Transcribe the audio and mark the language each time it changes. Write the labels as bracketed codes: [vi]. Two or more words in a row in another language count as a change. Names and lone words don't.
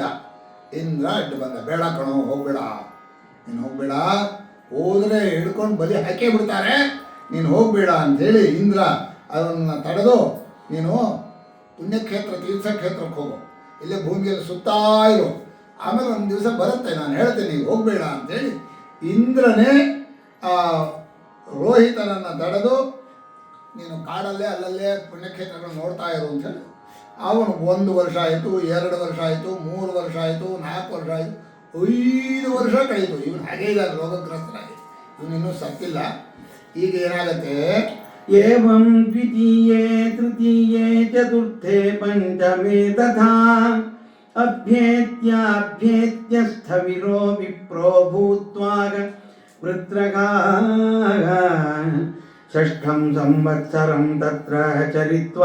[kn] ಇಂದ್ರ ಅಡ್ಡು ಬಂದ, ಬೇಡ ಕಣೋ, ಹೋಗ್ಬೇಡ, ನೀನು ಹೋಗ್ಬೇಡ, ಹೋದರೆ ಹಿಡ್ಕೊಂಡು ಬಲಿ ಹಾಕೇ ಬಿಡ್ತಾರೆ, ನೀನು ಹೋಗ್ಬೇಡ ಅಂಥೇಳಿ ಇಂದ್ರ ಅದನ್ನು ತಡೆದು, ನೀನು ಪುಣ್ಯಕ್ಷೇತ್ರ ತೀರ್ಥಕ್ಷೇತ್ರಕ್ಕೆ ಹೋಗು, ಇಲ್ಲೇ ಭೂಮಿಯಲ್ಲಿ ಸುತ್ತಾ ಇರು, ಆಮೇಲೆ ಒಂದು ದಿವಸ ಬರುತ್ತೆ ನಾನು ಹೇಳ್ತೇನೆ, ನೀವು ಹೋಗಬೇಡ ಅಂಥೇಳಿ ಇಂದ್ರನೇ ರೋಹಿತನನ್ನು ತಡೆದು, ನೀನು ಕಾಡಲ್ಲೇ ಅಲ್ಲಲ್ಲೇ ಪುಣ್ಯಕ್ಷೇತ್ರಗಳು ನೋಡ್ತಾ ಇರು ಅಂಥೇಳಿ. ಅವನು 1 ವರ್ಷ ಆಯಿತು, 2 ವರ್ಷ ಆಯಿತು, 3 ವರ್ಷ ಆಯಿತು, 4 ವರ್ಷ ಆಯಿತು, 5 ವರ್ಷ ಕಳೀತು. ಇವನು ಹಾಗೇ ಇದ್ದಾರೆ, ರೋಗಗ್ರಸ್ತರಾಗಿ, ಇವನಿನ್ನೂ ಸತ್ತಿಲ್ಲ. ಈಗ ಏನಾಗುತ್ತೆ, [sa] ಏವಂ ದ್ವಿತೀಯೇ ತೃತೀಯೇ ಚತುರ್ಥೇ ಪಂಚಮೇ ತಥಾ ಅಭ್ಯೇತ್ಯ ಸ್ಥವಿರೋ ವಿಪ್ರೋ ಭೂತ್ವಾಗ ವೃತ್ರಗಾಃ ಷಷ್ಠಂ ಸಂವತ್ಸರಂ ತತ್ರ ಚರಿತ್ವಾ